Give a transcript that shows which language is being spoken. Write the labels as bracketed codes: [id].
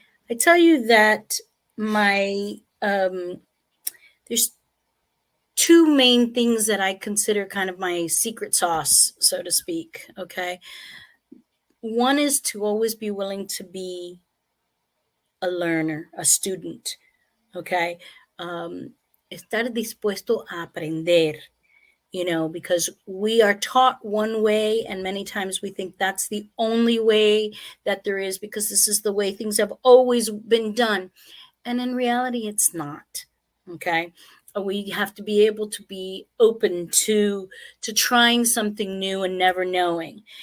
[en] I tell you that my there's two main things that I consider kind of my secret sauce, so to speak. Okay. One is to always be willing to be a learner, a student. [es] Okay. Estar dispuesto a aprender. [en] because we are taught one way, and many times we think that's the only way that there is, because this is the way things have always been done. And in reality, it's not. Okay. We have to be able to be open to trying something new and never knowing.